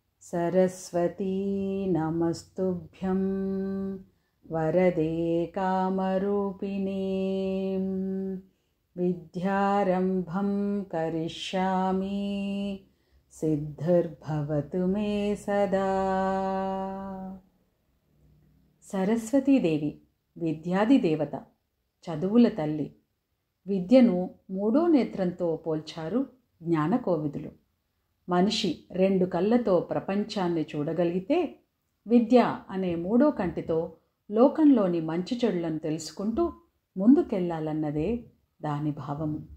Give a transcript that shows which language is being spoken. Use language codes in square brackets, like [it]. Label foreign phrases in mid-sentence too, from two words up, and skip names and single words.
[sa] सरस्वती नमस्तुभ्यं वरदे कामरूपिणे विद्यारम्भं करिष्यामि सिद्धिर्भवतु मे सदा। [te] సరస్వతీదేవి విద్యాది దేవత, చదువుల తల్లి. విద్యను మూడో నేత్రంతో పోల్చారు జ్ఞానకోవిదులు. మనిషి రెండు కళ్ళతో ప్రపంచాన్ని చూడగలిగితే విద్య అనే మూడో కంటితో లోకంలోని మంచి చెడులను తెలుసుకుంటూ ముందుకెళ్లాలన్నదే దాని భావము.